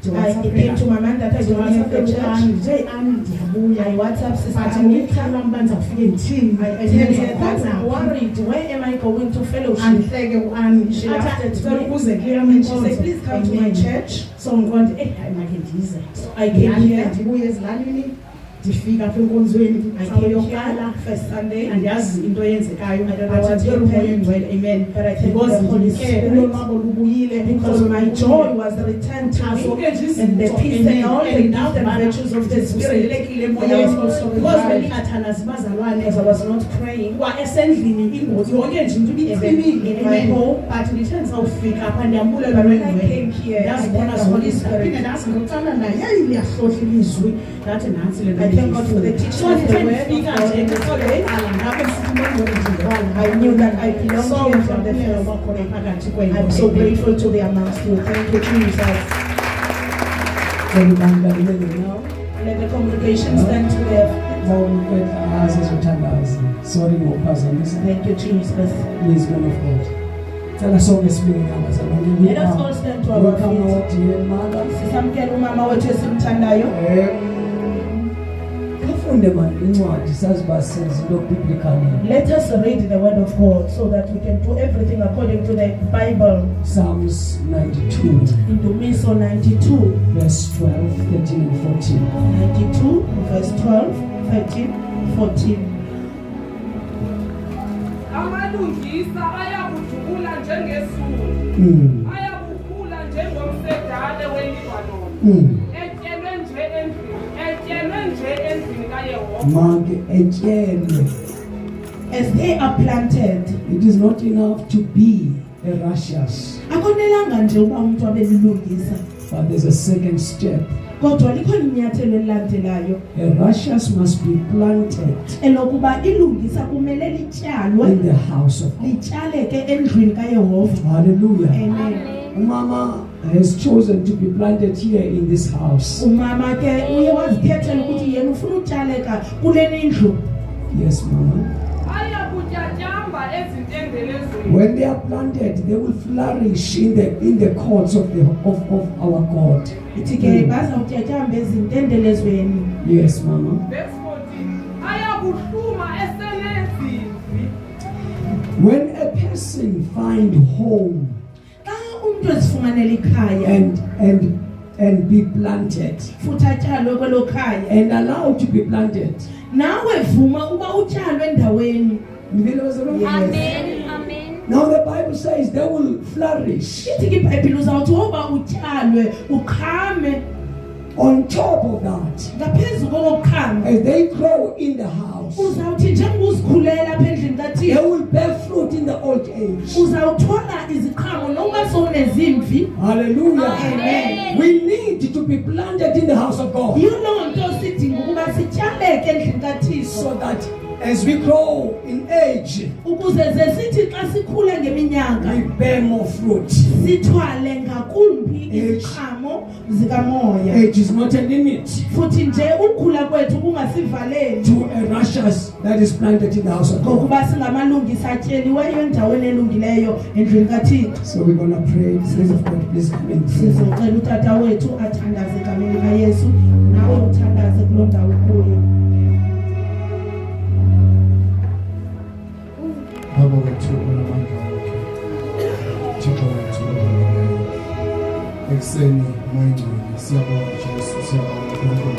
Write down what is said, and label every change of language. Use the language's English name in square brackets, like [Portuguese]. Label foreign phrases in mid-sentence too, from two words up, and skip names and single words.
[English] I came to my man that I don't have the church. I WhatsApp Sister Anita. I tell her that I'm worried. Where am I going to fellowship? She laughed at me and she said, please come to my church. So I came here. [Xhosa] Ndifika apha enkonzweni [English] yokuqala first Sunday [Xhosa] andiyazi into eyenzekayo [English] amen but I thank the Holy Spirit because my joy was returned to me and the peace and all the gifts and virtues of the Spirit because I was not praying [Xhosa] esendlini ingozi yonke nje into [English] in my home [Xhosa] but ndithe ndizawufika apha ndiyambulela [English] but when I came here [Xhosa] ndazibona [English] the Holy Spirit [Xhosa] ndazi ngokucala naye yayi liyahlohla ilizwi ndathi nantsi le [English] I thank God for the teaching of the word. I knew that I belonged here from the first. I'm so grateful to be amongst you. Thank you, Jesus. Let the congregation stand to their feet. Sorry, Thank you, Jesus. Please, man of God. Tell us all this being Let us all stand to our feet. [Xhosa] Sisamkele umama wethu esimthandayo. [English] Let us read the word of God so that we can do everything according to the Bible. Psalms 92, [Xhosa] Indumiso 92, [English] verse 12, 13 and 14. 92, verse 12, 13, 14. [Xhosa] Amalungisa ayakudubula njengesuku ayakukhula njengomsedane weLibanon etyelwe nje endlini kaYehova [English] As they are planted, it is not enough to be a righteous, [Xhosa] akonelanga nje uba umuntu abelilungisa [English] but there's a second step. [Xhosa] kodwa likhona inyathelo elilandelayo. [English] A righteous must be planted [Xhosa] Elokuba ilungisa kumele lityalwe [English] in the house of God. [Xhosa] lityaleke endlwini kaYehova. [English] Hallelujah. Amen. Mama has chosen to be planted here in this house. [Xhosa] Umama ke uye wazikhethela ukuthi yena ufuna utyaleka kule ndlu. [English] Yes, Mama. [Xhosa] ayakutyatyamba ezintengelezweni [English] When they are planted, they will flourish in the courts of our God. [Xhosa] Ithi ke bazawutyatyamba ezintendelezweni. [English] Yes, Mama. [Xhosa] verse 14 ayakuhluma esenezimvi [English] When a person find home [Xhosa] Xa umuntu ezifumanele ikhaya [English] and be planted [Xhosa] futhi atyalwe kwelo khaya [English] and allowed to be planted. [Xhosa] nawe vuma uba utyalwe endaweni. [English] Amen. Amen. Now the Bible says they will flourish. [Xhosa] Ithi ke iBhayibhile uzawuthi uba utyalwe uqhame. [English] On top of that, [Xhosa] Ngaphezu kokuqhama [English] as they grow in the house, [Xhosa] uzawuthi njengoba uzikhulela apha endlini [English] they [Xhosa] kaThixo [English] will bear fruit in the old age. [Xhosa] uzawuthola iziqhamo nokuba sowunezimvi. [English] Hallelujah. Amen. We need to be planted in the house of God [Xhosa] Yiyo loo nto sidinga ukuba sityaleke endlini kaThixo [English] so that as we grow in age, [Xhosa] ukuze ze sithi xa sikhula ngeminyaka [English] we bear more fruit. [Xhosa] sithwale ngakumbi iziqhamo zikamoya. [English] Age is not a limit [Xhosa] Futhi nje ukukhula kwethu kungasivaleli [English] to a righteous that is planted in the house of God. [Xhosa] ngokuba singamalungisa atyeliweyo endaweni elungileyo endlini kaThixo. [English] So we're going to pray. Saints of God, please come in. [Xhosa] Sizocela utata wethu athandaze egameni kaYesu, nawe uthandaze kuloo ndawo kuyo. Baba wethu unamandla wonke, Thixo wethu olungileyo. Ekuseni moyingcwele siyabonga Jesu, siyabonga uNkulunkulu.